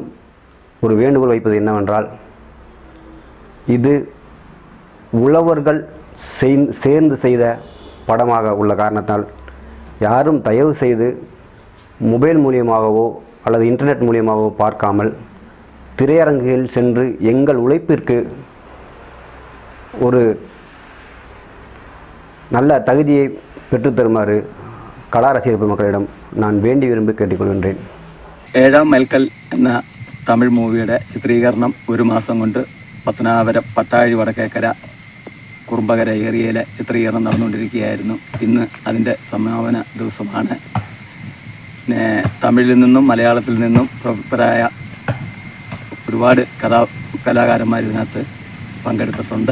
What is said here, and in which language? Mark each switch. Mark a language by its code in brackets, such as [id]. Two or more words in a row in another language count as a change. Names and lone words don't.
[ta] ஒரு வேண்டுகோள் வைப்பது என்னவென்றால், இது உழவர்கள் சேர்ந்து செய்த படமாக உள்ள காரணத்தால் யாரும் தயவு செய்து மொபைல் மூலியமாகவோ அல்லது இன்டர்நெட் மூலியமாகவோ பார்க்காமல் திரையரங்குகளில் சென்று எங்கள் உழைப்பிற்கு ஒரு நல்ல தகுதியை பெற்றுத்தருமாறு கலா ரசிகர் பெருமக்களிடம் நான் வேண்டி விரும்பி கேட்டுக்கொள்கிறேன். [ml] 7ാം മൈൽക്കൽ എന്ന തമിഴ് മൂവിയുടെ ചിത്രീകരണം 1 മാസം കൊണ്ട് പത്തനാപുരം പട്ടാഴി വടക്കേക്കര കുറുമ്പകര ഏരിയയിലെ ചിത്രീകരണം നടന്നുകൊണ്ടിരിക്കുകയായിരുന്നു. ഇന്ന് അതിൻ്റെ സമാപന ദിവസമാണ്. തമിഴിൽ നിന്നും മലയാളത്തിൽ നിന്നും പ്രമുഖരായ ഒരുപാട് കലാകാരന്മാർ ഇതിനകത്ത് പങ്കെടുത്തിട്ടുണ്ട്.